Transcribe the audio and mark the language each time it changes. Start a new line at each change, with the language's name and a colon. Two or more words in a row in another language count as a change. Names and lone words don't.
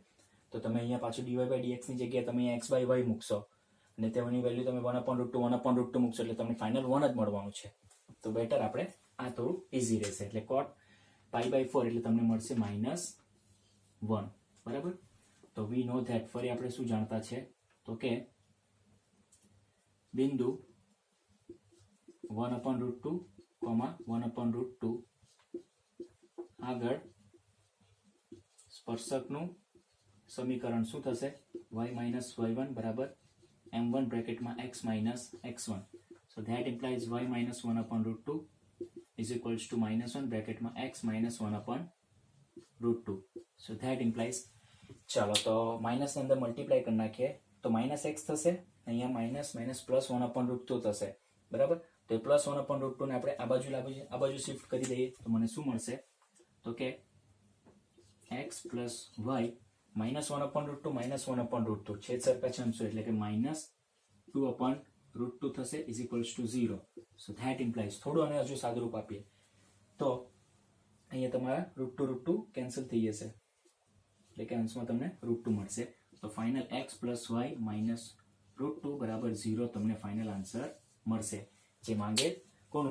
Gujarati: તો તમે અહીંયા પાછું
English: dy by dx
Gujarati: ની જગ્યાએ તમે x/y મૂકશો અને તેની વેલ્યુ તમે 1/√2 મૂકશો એટલે તમને ફાઇનલ 1 જ મળવાનું છે. તો બેટર આપણે આ થોડું ઈઝી રહેશે. એટલે cot π/4 એટલે તમને મળશે -1 બરાબર. તો
English: we know that
Gujarati: ફરી આપણે શું જાણતા છે? તો કે બિંદુ 1/√2, 1/√2 આગળ સ્પર્શકનું સમીકરણ શું થશે? y - y1 બરાબર m1 બ્રેકેટમાં x - x1.
English: So that implies y - 1/√2 is equals to -1 બ્રેકેટમાં x - 1/√2. So that implies,
Gujarati: ચાલો તો માઇનસ ની અંદર મલ્ટીપ્લાય કરી નાખીએ તો -x થશે, અહીંયા માઇનસ પ્લસ 1/√2 થશે બરાબર. તો એ પ્લસ 1/√2 ને આપણે આ બાજુ શિફ્ટ કરી દઈએ તો મને શું મળશે? તો કે
English: x plus y
Gujarati: -1/√2 -1/√2 છેદ સરખા છે અંશો એટલે કે -2/√2 થશે
English: is equals to
Gujarati: 0.
English: So that implies,
Gujarati: થોડું અને હજુ સાદુરૂપ આપીએ તો અહીંયા તમારા √2 કેન્સલ થઈ જશે એટલે કે અંશમાં તમને √2 મળશે. તો ફાઇનલ
English: x plus y
Gujarati: -√2 બરાબર 0 તમને ફાઇનલ આન્સર મળશે, જે માંગે કોનું?